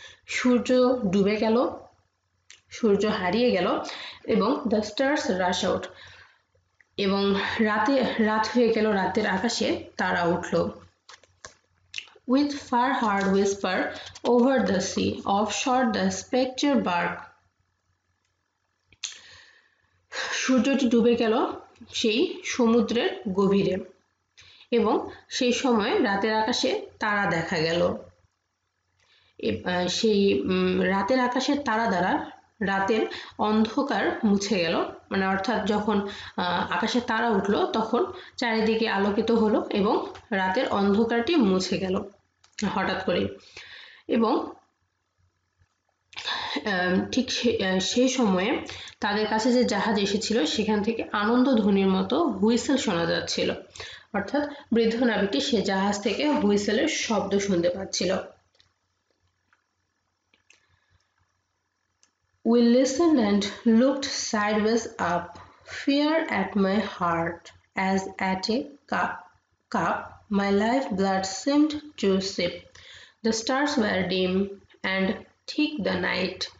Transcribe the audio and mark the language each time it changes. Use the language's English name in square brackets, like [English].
[Bangla] সূর্য ডুবে গেল, সূর্য হারিয়ে গেল এবং [English] the stars rush out, [Bangla] এবং রাত হয়ে গেল, রাতের আকাশে তারা উঠল। [English] With far heard whisper over the sea, offshore the spectre bark. [Bangla] সূর্যটি ডুবে গেল সেই সমুদ্রের গভীরে এবং সেই সময় রাতের আকাশে তারা দেখা গেল। সেই রাতের আকাশের তারা দ্বারা রাতের অন্ধকার মুছে গেল, মানে অর্থাৎ যখন আকাশে তারা উঠলো তখন চারিদিকে আলোকিত হলো এবং রাতের অন্ধকারটি মুছে গেল হঠাৎ করে। এবং ঠিক সেই সময়ে তাদের কাছে যে জাহাজ এসেছিল সেখান থেকে আনন্দধ্বনির মতো হুইসেল শোনা যাচ্ছিল, অর্থাৎ বৃদ্ধ নাবিকটি সে জাহাজ থেকে হুইসেলের শব্দ শুনতে পাচ্ছিল। [English] We listened and looked sideways up, fear at my heart as at a cup my lifeblood seemed to sip. The stars were dim and thick the night.